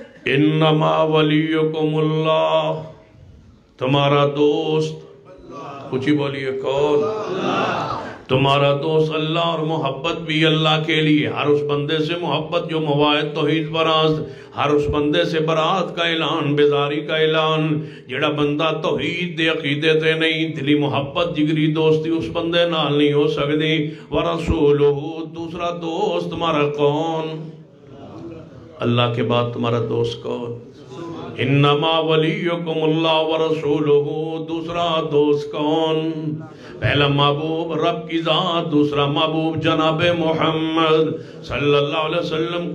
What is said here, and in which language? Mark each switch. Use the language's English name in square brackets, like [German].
[Arabic] انما ولیکم اللہ، [Urdu] تمہارا دوست کچھ ہی بولیے کون؟ تمہارا دوست اللہ، اور محبت بھی اللہ کے لیے. ہر اس بندے سے محبت جو مواعد توحید براست، ہر اس بندے سے برات کا اعلان، بیزاری کا اعلان. [Punjabi] جڑا بندہ توحید دے عقیدے تے نہیں، دلی محبت جگری دوستی اس بندے نال نہیں ہو سکتی. [Urdu] ورسولہ، دوسرا دوست تمہارا کون؟ اللہ کے بعد تمہارا دوست کون؟ [Arabic] انما ولیکم اللہ ورسولہ، [Urdu] دوسرا دوست کون؟ پہلا محبوب رب کی ذات، دوسرا محبوب جناب محمد صلی اللہ علیہ وسلم.